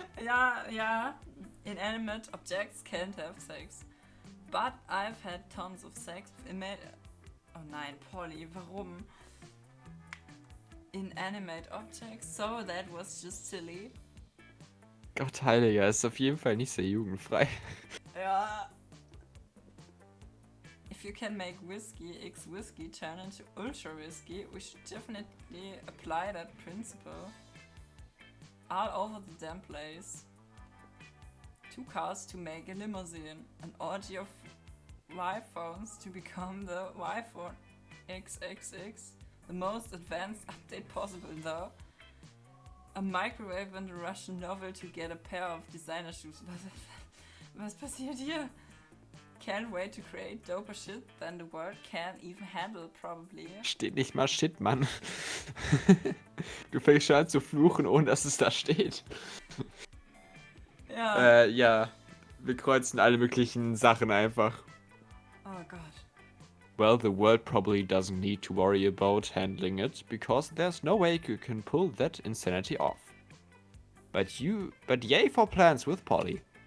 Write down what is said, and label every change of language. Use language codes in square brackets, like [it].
[en] Yeah, inanimate objects can't have sex. But I've had tons of sex with [de] Oh nein, Polly, warum? [en] Inanimate objects, so that was just silly. [de] Gott heiliger, ist auf jeden Fall nicht sehr jugendfrei. Ja. [en] If you can make whiskey x whiskey turn into ultra whiskey, we should definitely apply that principle all over the damn place. 2 cars to make a limousine, an orgy of iPhones to become the iPhone XXX, the most advanced update possible though. A microwave and a Russian novel to get a pair of designer shoes. [de] Was passiert hier? [en] Can't wait to create doper shit than the world can even handle, probably. [de] Steht nicht mal Shit, Mann. Du fängst schon an zu fluchen, ohne dass es da steht. Ja. Ja. Wir kreuzen alle möglichen Sachen einfach. Oh Gott. [en] Well, the world probably doesn't need to worry about handling it, because there's no way you can pull that insanity off. But yay for plans with Polly.